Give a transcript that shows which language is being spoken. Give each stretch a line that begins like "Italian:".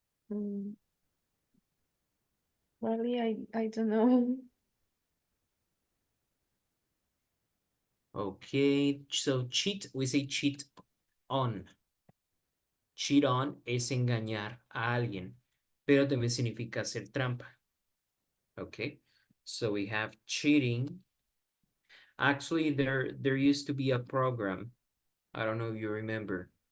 English: Mm, Really, I don't know. Okay, so cheat, we say cheat on. Cheat on
Spanish: es engañar a alguien, pero también significa hacer trampa.
English: Okay, so we have cheating. Actually, there used to be a program. I don't know if you remember.